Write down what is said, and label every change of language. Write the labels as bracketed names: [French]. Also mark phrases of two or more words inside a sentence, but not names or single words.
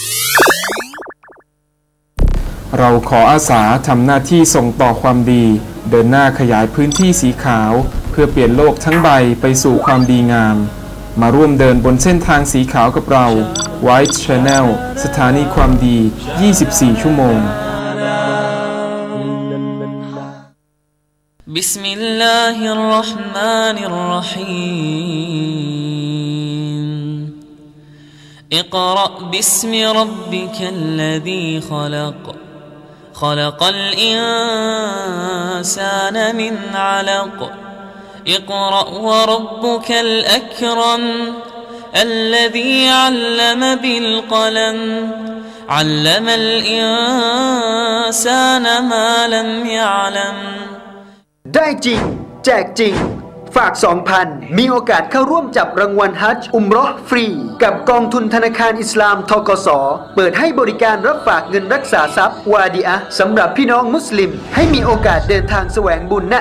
[Thai] เราขออาสาทำหน้าที่ส่งต่อความดีเดินหน้าขยายพื้นที่สีขาวเพื่อเปลี่ยนโลกทั้งใบไปสู่ความดีงามมาร่วมเดินบนเส้นทางสีขาวกับเรา White Channel สถานีความดี 24 ชั่วโมง [Arabic] بسم الله الرحمن الرحيم اقرأ باسم ربك الذي خلق خلق الإنسان من علق اقرأ وربك الأكرم الذي علم بالقلم علم الإنسان ما لم يعلم [Thai] ได้จริงแจกจริงฝาก 2,000 มีโอกาสเข้าร่วมจับรางวัลฮัจญ์อุมเราะห์ฟรีกับกองทุนธนาคารอิสลามธกส. เปิดให้บริการรับฝากเงินรักษาทรัพย์วาดีอะห์สำหรับพี่น้องมุสลิมให้มีโอกาสเดินทางแสวงบุญณ